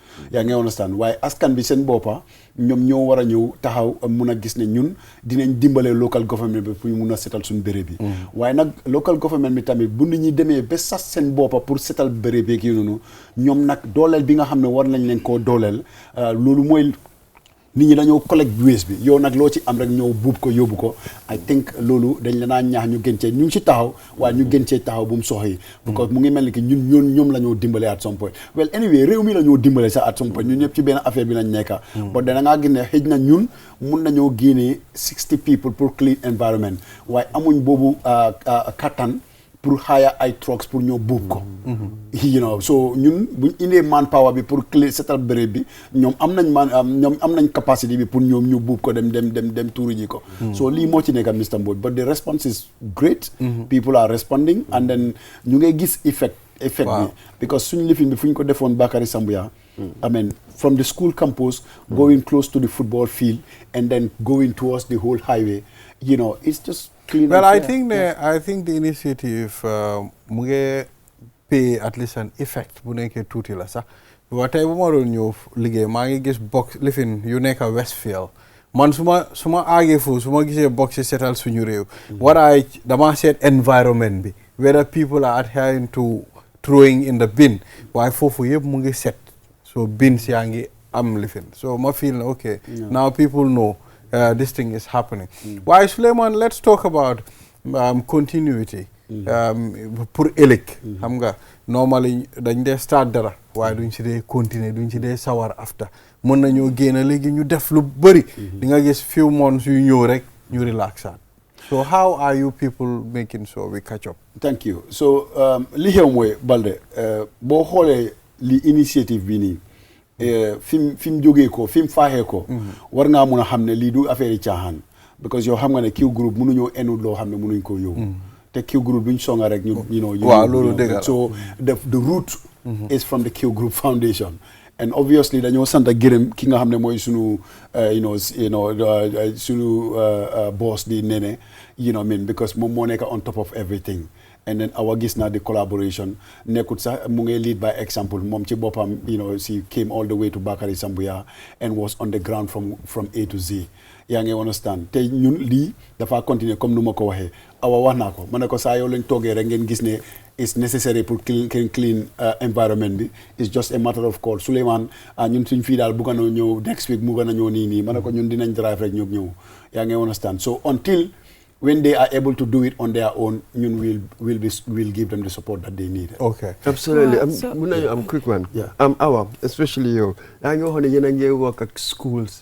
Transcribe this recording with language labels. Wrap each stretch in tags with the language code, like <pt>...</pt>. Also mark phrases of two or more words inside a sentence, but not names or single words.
<wo>yaa ngi understand waaye askan bi seen boppa ñoom ñoo war a ñëw taxaw mun a gis ne ñun dinañ dimbale</wo> <en>local government</en> <wo>bi pour mun a setal suñu béréb bi. waaye nag</wo> <en>local government</en> <wo>bi tamit bu nit ñi demee ba sas seen boppa pour setal béréb bi kii noonu ñoom nag dooleel bi nga xam ne war nañ leen koo dooleel loolu mooy nit ñi dañoo collecte waste bi yow nag loo ci am rek ñëw buub ko yóbbu ko. I think loolu dañ la naa ñaax ñu gën cee ñu ngi ci taxaw waaye ñu gën cee taxaw bu mu soxee. because mu ngi mel ni que ñoom la ñoo dimbale</wo> <en>at some point. well anyway</en> <wo>réew mi la ñoo dimbale sax</wo> <en>at some point</en> <wo>ñun ñëpp ci benn affaire bi lañ nekka. but da ngaa gis ne xëj na ñun mun nañoo génnee 60 people pour</wo> <en>clean environment</en> <wo>waaye amuñ boobu kattan pour hire ay trucks pour ñoo buub ko.</wo> <en>you know,</en> <wo>so ñun buñ indee manpower bi pour clean setal béréb bi ñoom am nañ capacity bi pour ñoom ñu buub ko dem tuuri ji ko. so lii moo ci nekk Mr.</wo> <en>Mbodj but the response is great. People are responding and then</en> <wo>ñu ngay gis effect bi because suñu lifin bi fu ñu ko defoon Bakary Sambuya.</wo> <en>I mean, from the school campus, going close to the football field, and then going towards the whole highway, you know, it's just clean. Well, I think</en> <wo>the initiative mu ngi pay</wo> <en>at least an effect</en> <wo>bu nekkee tuuti la sax. waaye tey bu ma doon ñëw liggéey maa ngi gis box lifin yu nekk Westfield man su ma aagee foofu su ma gisee box yi setal suñu réew. dama seet environment bi</wo> <en>whether people are adhering to throwing in the bin</en> <wo>waaye foofu yëpp mu ngi set. So bins yaa ngi am lifin so ma feel</wo> <en>okay now people know this thing is happening. Why Suleiman, let's talk about continuity.</en> <wo>Pour ëllëg xam nga normally dañ dee start dara waaye duñ ci dee continuer duñ ci dee sawar after mën nañoo génn léegi ñu def lu bëri di nga gis</wo> <en>few months</en> <wo>yu ñëw rek ñu relaxaat.</wo> <en>So how are you people making sure we catch up? Thank you.</en> <wo>So li xew mooy Balde boo xoolee li initiative bi nii fi mu jógee ko fi mu faaxee ko war ngaa mun a xam ne lii du affaire yi caaxaan because yow xam nga ne Q group mënuñoo enu loo xam ne mënuñ koo yóbbu te Q group duñ songa rek ñu waaw loolu dëgg la</wo> <en>so the root is from the Q group foundation and obviously</en> <wo>dañoo sant gërëm ki nga xam ne mooy sunu sunu boss di Nene because moom moo nekk</wo> <en>on top of everything and then</en> <wo>awa gis naa the</wo> <en>collaboration</en> <wo>nekkut sax mu ngi</wo> <en>lead by example</en> <wo>moom ci boppam</wo> <en>she came all the way to Bakary Sambuya and was on the ground from A to Z</en> <wo>yaa ngi understand te ñun lii dafa continuer comme nu ma ko waxee awa wax naa ko ma ne ko saa yow lañ toogee rek ngeen gis ne</wo> <en>it's necessary</en> <wo>pour clean environment bi</wo> <en>it's just a matter of call</en> <wo>Souleymane ñun suñ fii daal bugga na ñëw</wo> <en>next week</en> <wo>mu gën a ñëw nii ma ne ko ñun dinañ drive rek ñëw yaa ngi understand</wo> <en>so until when they are able to do it on their own, we'll give them the support that they need. Okay. Absolutely. I'm quick one. Yeah. Awa, especially you. You work at schools.</en>